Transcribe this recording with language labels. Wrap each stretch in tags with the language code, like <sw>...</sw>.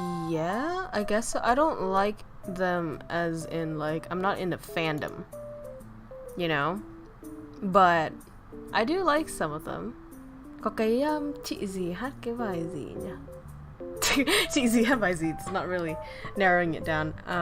<en>Yeah, I guess so. I don't like them as in like, I'm not into fandom, you know? But I do like some of them.</en> <vi>Có cái chị gì hát cái bài gì nhỉ? Chị gì hát bài gì?</vi> <en>It's not really narrowing it down.</en>